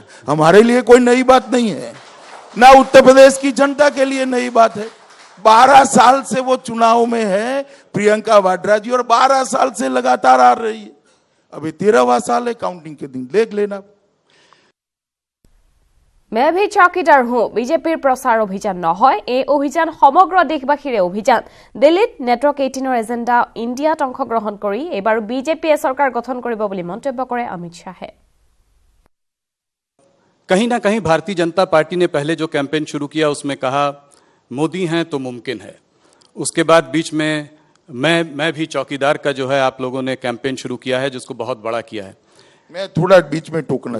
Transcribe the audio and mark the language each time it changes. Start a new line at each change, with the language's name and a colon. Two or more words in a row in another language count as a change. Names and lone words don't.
Hindi: हमारे लिए कोई नई बात नहीं है, ना उत्तर प्रदेश की जनता के लिए नई बात है। 12 साल से वो चुनाव में है प्रियंका वाड्रा जी और 12 साल से लगातार आ रही है। अभी 13वां साल है, काउंटिंग के दिन देख लेना। मैं भी चौकीदार हूं,
Assamese: বিজেপিৰ প্ৰচাৰ অভিযান নহয়, এই অভিযান সমগ্ৰ দেশবাসীৰে অভিযান। দিল্লীত নেটৱৰ্ক 18ৰ এজেণ্ডা ইণ্ডিয়াত অংশগ্ৰহণ কৰি এবাৰ বিজেপিয়ে চৰকাৰ গঠন কৰিব বুলি মন্তব্য কৰে অমিত শ্বাহে।
Hindi: कहीं ना कहीं भारतीय जनता पार्टी ने पहले जो कैंपेन शुरू किया उसमें कहा मोदी हैं तो मुमकिन है। उसके बाद बीच में मैं भी चौकीदार का जो है आप लोगों ने कैंपेन शुरू किया है, जिसको बहुत बड़ा किया है। मैं थोड़ा बीच में टोकना